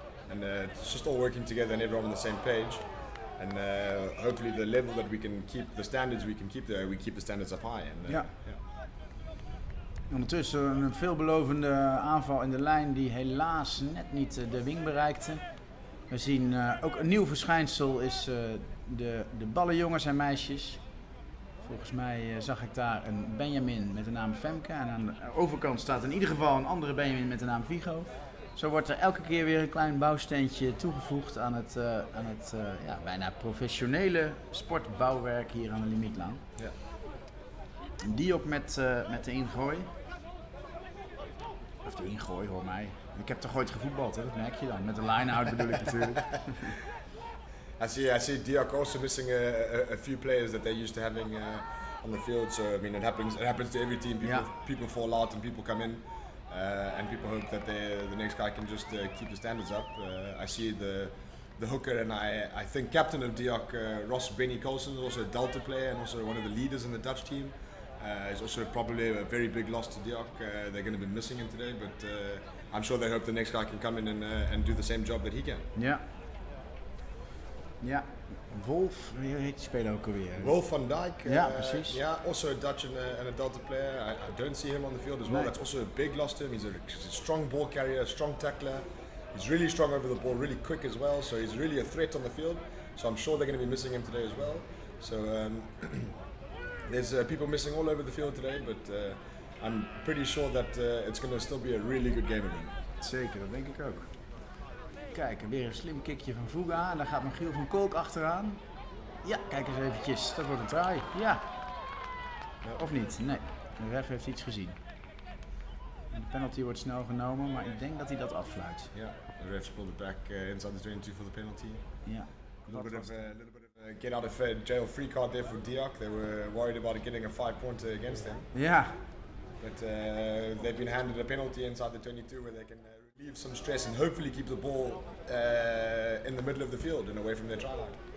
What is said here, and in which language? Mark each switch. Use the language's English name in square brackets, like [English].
[English] And it's just all working together and everyone on the same page. And hopefully the level that we can keep, the standards we can keep there, we keep the standards up high. And, [Dutch] ja. Ondertussen een veelbelovende aanval in de lijn die helaas net niet de wing bereikte. We zien ook een nieuw verschijnsel is de ballenjongens en meisjes. Volgens mij zag ik daar een Benjamin met de naam Femke. En aan de overkant staat in ieder geval een andere Benjamin met de naam Vigo. Zo wordt er elke keer weer een klein bouwsteentje toegevoegd aan het bijna professionele sportbouwwerk hier aan de Limietlaan. Ja. Diok met de ingooi. Of de ingooi, hoor mij. Ik heb toch ooit gevoetbald, hè? Dat merk je dan. Met de line-out bedoel ik natuurlijk. [English] I see Diok also missing a few players that they're used to having on the field. So I mean, it happens to every team. People fall out and people come in. And people hope that the next guy can just keep the standards up. I see the hooker, and I think captain of Diok, Ross Benny Colson, is also a Delta player and also one of the leaders in the Dutch team. He's also probably a very big loss to Diok. They're going to be missing him today, but I'm sure they hope the next guy can come in and do the same job that he can. [Dutch] Ja. Ja. Wolf, wie heet die speler ook alweer? Wolf van Dijk. Ja, precies. [English] Yeah, also a Dutch and a Delta player. I don't see him on the field as well. That's also a big loss to him. He's a strong ball carrier, a strong tackler. He's really strong over the ball, really quick as well. So he's really a threat on the field. So I'm sure they're going to be missing him today as well. So there's people missing all over the field today, but I'm pretty sure that it's going to still be a really good game again. [Dutch] Zeker, dat denk ik ook. Kijk, weer een slim kickje van Fuga. En daar gaat Michiel van Kolk achteraan. Ja, kijk eens eventjes. Dat wordt een try. Ja. Of niet? Nee. De ref heeft iets gezien. En de penalty wordt snel genomen, maar ik denk dat hij dat affluit. [English] Yeah, the refs pulled it back inside the 22 for the penalty. [Dutch] Ja. [English] A little bit of a get out of jail free card there for Diok. They were worried about getting a 5-pointer against them. [Dutch] Ja. [English] But they've been handed a penalty inside the 22 where they can relieve some stress and hopefully keep the ball in the middle of the field and away from their try line.